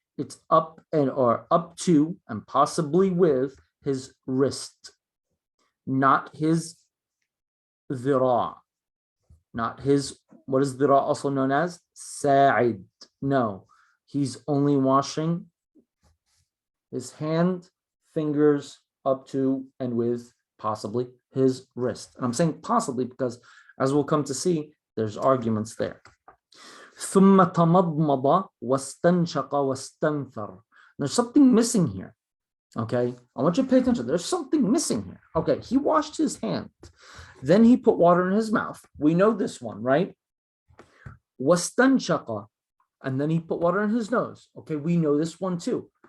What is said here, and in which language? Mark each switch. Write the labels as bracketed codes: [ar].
[en] It's up and or up to and possibly with his wrist, not his dhira, not his, what is dhira also known as? Sa'id. No, he's only washing his hand, fingers up to and with possibly his wrist. And I'm saying possibly because, as we'll come to see, there's arguments there. [ar] ثم تمضمض واستنشق واستنثر. [en] There's something missing here. Okay, I want you to pay attention. There's something missing here. Okay, he washed his hand, then he put water in his mouth. We know this one, right? واستنشق, and then he put water in his nose. Okay, we know this one too.